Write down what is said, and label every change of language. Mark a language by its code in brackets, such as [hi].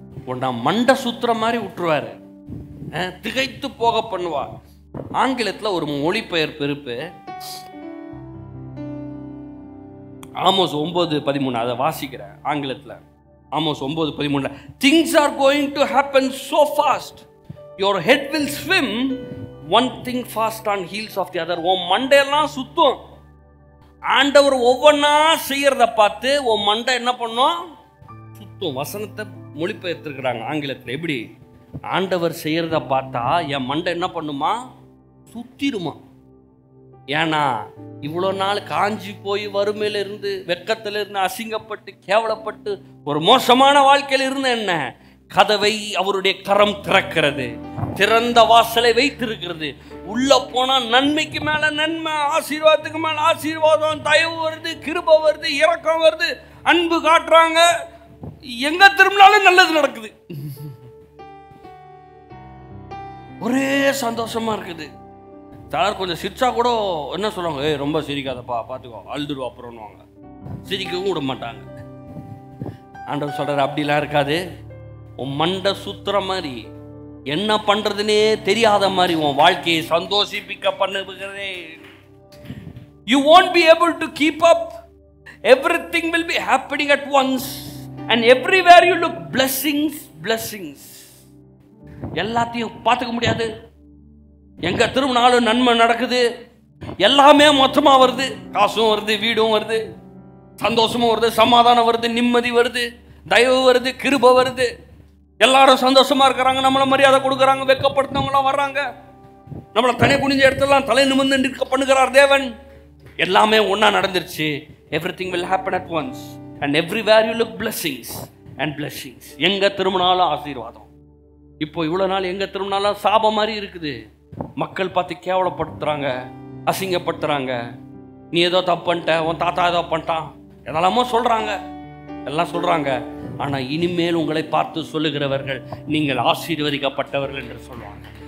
[ta] உன்னை மண்டை சுத்துற மாதிரி விட்டுருவாரு, திகைத்து போக பண்ணுவார். ஆங்கிலத்தில் ஒரு மொழிபெயர்ப்பு இருக்கு, ஆமோஸ் 9:13. அதை வாசிக்கிறேன் ஆங்கிலத்தில். Amos 9:13. [en] Things are going to happen so fast, your head will swim, one thing fast on heels of the other. [ta] உன் மண்டையெல்லாம் சுத்தும். ஆண்டவர் ஒவ்வொன்றா செய்யறத பார்த்து உன் மண்டை என்ன பண்ணும்? சுத்தும். வசனத்தை மொழிபெயர்த்திருக்கிறாங்க ஆங்கிலத்தில். எப்படி? ஆண்டவர் செய்யறத பார்த்தா என் மண்டை என்ன பண்ணுமா? சுத்திருமா. ஏன்னா இவ்வளோ நாள் காஞ்சி போய் வறுமையில இருந்து, வெக்கத்தில் இருந்து, அசிங்கப்பட்டு கேவலப்பட்டு ஒரு மோசமான வாழ்க்கையில் இருந்த என்ன, கதவை அவருடைய கரம் திறக்கிறது, திறந்த வாசலை வைத்திருக்கிறது. உள்ள போனா நன்மைக்கு மேல நன்மை, ஆசீர்வாதத்துக்கு மேல ஆசீர்வாதம், தயவு வருது, கிருபை வருது, இரக்கம் வருது, அன்பு காட்டுறாங்க. எங்க திரும்பினாலும் நல்லது நடக்குது, ஒரே சந்தோஷமா இருக்குது. சிலர் கொஞ்சம் சிரிச்சா கூட என்ன சொல்லுவாங்க, ரொம்ப சிரிக்காதப்பா, பார்த்துக்கோ, அழுதுருவா அப்புறம்னுவாங்க, சிரிக்கவும் விட மாட்டாங்க. ஆண்டவர் சொல்றாரு, அப்படிலாம் இருக்காது. உன் மண்டை சுத்துற மாதிரி, என்ன பண்றதுன்னே தெரியாத மாதிரி உன் வாழ்க்கையை சந்தோஷிப்பிக்க பண்ணுகிறதே. [en] You won't be able to keep up. Everything will be happening at once and everywhere you look, blessings, blessings. [ta] எல்லாத்தையும் பார்த்துக்க முடியாது. எங்க திரும்பினாலும் நன்மை நடக்குது, எல்லாமே மொத்தமா வருது. காசும் வருது, வீடும் வருது, சந்தோஷமும் வருது, சமாதானம் வருது, நிம்மதி வருது, தயவு வருது, கிருபை வருது. எல்லாரும் சந்தோஷமா இருக்கிறாங்க, நம்மள மரியாதை கொடுக்குறாங்க, வெக்கப்படுத்தவங்களாம் வர்றாங்க, நம்மளை தனி குனிஞ்ச இடத்துலாம் தலை நிமிர்ந்து நிற்க பண்ணுகிறார் தேவன். எல்லாமே ஒன்னா நடந்துருச்சு. [en] Everything will happen at once and everywhere you look, blessings and blessings. [ta] எங்க திரும்பினாலும் ஆசீர்வாதம். இப்போ இவ்வளவு நாள் எங்க திரும்பினாலும் சாபம் மாதிரி இருக்குது. மக்கள் பார்த்து கேவலப்படுத்துறாங்க, அசிங்கப்படுத்துறாங்க. நீ ஏதோ தப்பு பண்ணிட்ட, உன் தாத்தா ஏதோ பண்ணிட்டான், எதெல்லாமோ சொல்றாங்க, எல்லாம் சொல்றாங்க. ஆனா இனிமேல் உங்களை பார்த்து சொல்லுகிறவர்கள் நீங்கள் ஆசீர்வதிக்கப்பட்டவர்கள் என்று சொல்லுவாங்க.